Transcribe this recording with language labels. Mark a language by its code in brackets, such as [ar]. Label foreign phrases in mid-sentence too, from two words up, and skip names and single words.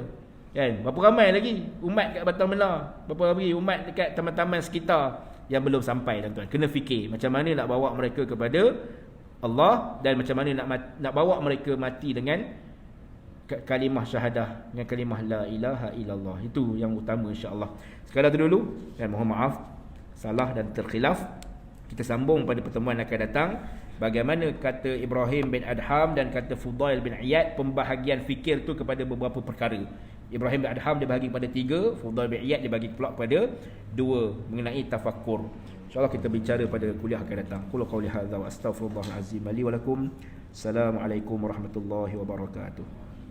[ms] Kan? Berapa ramai lagi umat kat Batam Benar? Berapa lagi umat dekat taman-taman sekitar yang belum sampai tuan-tuan. Kena fikir macam mana nak bawa mereka kepada Allah dan macam mana nak bawa mereka mati dengan kalimah syahadah, dengan kalimah [ar] لا إله إلا الله. [ms] Itu yang utama insya-Allah. Sekadar tu dulu dan mohon maaf salah dan terkhilaf. Kita sambung pada pertemuan akan datang bagaimana kata Ibrahim bin Adham dan kata Fudail bin Iyad, pembahagian fikir tu kepada beberapa perkara. Ibrahim bin Adham dia bahagi kepada 3, Fudail bin Iyad dia bagi pula kepada 2 mengenai tafakkur. InsyaAllah kita bicara pada kuliah akan datang. [ar] قل قولي هذا وأستغفر الله العظيم لي ولكم. السلام عليكم ورحمة الله وبركاته.